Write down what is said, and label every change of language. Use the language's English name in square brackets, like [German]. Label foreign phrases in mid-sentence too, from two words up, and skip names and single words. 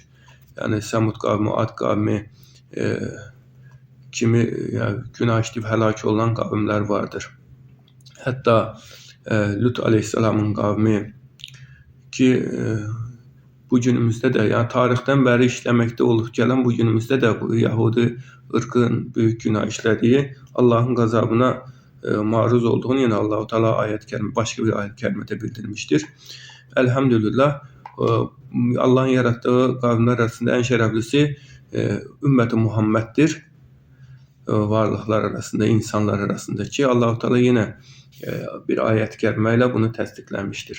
[Azerbaijani] Yəni Səmud qavmi, Ad qavmi kimi günah işləyib həlak olan qavimlər vardır. Hətta Lut aleyhisselamın qavmi ki bu günümüzdə də, yəni tarixdən bəri işləməkdə olub gələn bu günümüzdə də bu Yahudi ırkın böyük günah işlədiyi, Allahın qazabına maruz olduğunu yine Allah-u Teala başqa bir ayət kərimədə bildirmişdir. Elhamdülillah, Allah'ın yarattığı qavimlər arasında en şərəflisi ümməti Muhammed'dir. Varlıqlar arasında, insanlar arasında ki Allah-u Teala yine bir ayət kərimə ilə bunu təsdiqləmişdir.